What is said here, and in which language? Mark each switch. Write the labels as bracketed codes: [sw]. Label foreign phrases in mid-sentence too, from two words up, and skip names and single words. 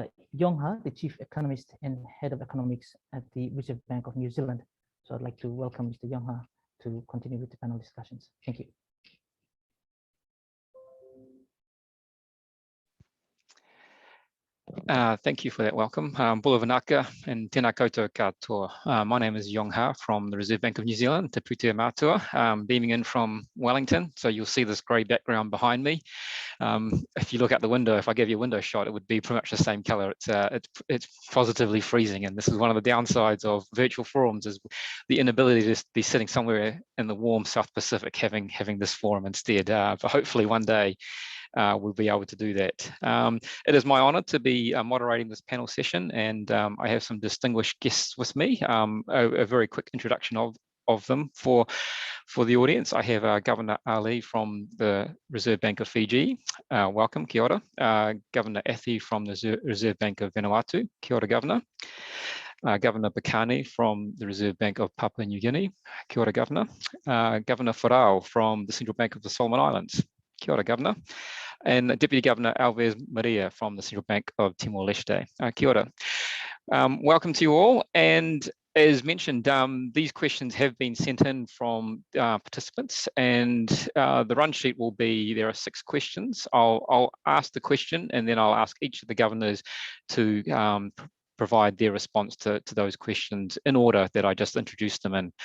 [en] Yong Ha, the Chief Economist and Head of Economics at the Reserve Bank of New Zealand. So I'd like to welcome Mr. Yong Ha to continue with the panel discussions. Thank you. Thank you for that welcome. [fj] Bula vinaka [mi] and tēnā koutou katoa. [en] My name is Yong Ha from the Reserve Bank of New Zealand, Te Pūtea Mātua, beaming in from Wellington. So you'll see this grey background behind me. If you look out the window, if I gave you a window shot, it would be pretty much the same colour. It's positively freezing, and this is one of the downsides of virtual forums, is the inability to be sitting somewhere in the warm South Pacific having this forum instead. But hopefully one day we'll be able to do that. It is my honour to be moderating this panel session, and I have some distinguished guests with me. A very quick introduction of them for the audience. I have Governor Ali from the Reserve Bank of Fiji. Welcome, [mi] kia ora. [en] Governor Athi from the Reserve Bank of Vanuatu. [mi] Kia ora, [en] Governor. Governor Bakani from the Reserve Bank of Papua New Guinea. [mi] Kia ora, [en] Governor. Governor Farao from the Central Bank of the Solomon Islands. [mi] Kia ora, [en] Governor. And Deputy Governor Alves Maria from the Central Bank of Timor-Leste. [mi] Kia ora. [en] Welcome to you all. And as mentioned, these questions have been sent in from participants, and the run sheet will be, there are 6 questions. I'll ask the question, and then I'll ask each of the governors to provide their response to those questions in order that I just introduced them in.